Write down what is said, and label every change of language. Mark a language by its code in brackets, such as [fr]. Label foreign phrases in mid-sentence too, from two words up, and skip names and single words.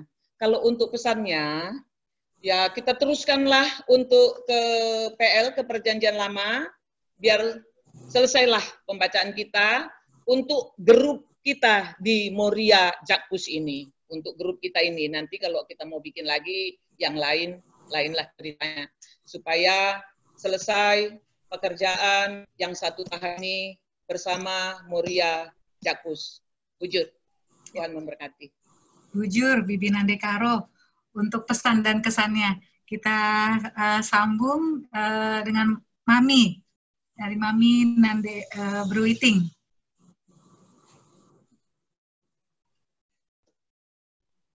[id] Kalau untuk pesannya, ya kita teruskanlah untuk ke PL, ke Perjanjian Lama, biar selesailah pembacaan kita untuk grup kita di Moria Jakpus ini. Untuk grup kita ini, nanti kalau kita mau bikin lagi yang lainlah ceritanya. Supaya selesai pekerjaan yang 1 tahun ini bersama Moria Jakpus. Bujur, Tuhan memberkati. Bujur, Bibi Nande Karo. Untuk pesan dan kesannya, kita sambung dengan Mami, dari Mami Nande Bruiting.